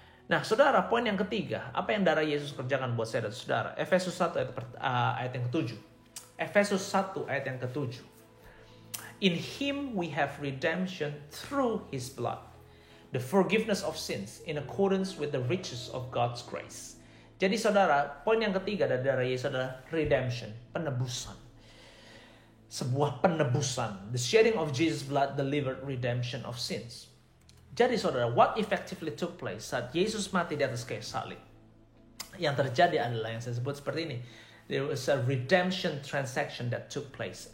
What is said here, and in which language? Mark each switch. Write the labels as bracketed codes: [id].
[id] Nah saudara, poin yang ketiga. Apa yang darah Yesus kerjakan buat saya dan saudara? Efesus 1 ayat yang ke-7. Efesus 1 ayat yang ke-7. [en] In Him we have redemption through His blood, the forgiveness of sins in accordance with the riches of God's grace. [id] Jadi saudara, poin yang ketiga dari darah Yesus adalah redemption, penebusan. sebuah penebusan. [en] The shedding of Jesus' blood delivered redemption of sins. [id] Jadi saudara, what effectively took place saat Yesus mati di atas kayu salib? Yang terjadi adalah yang saya sebut seperti ini. [en] There was a redemption transaction that took place.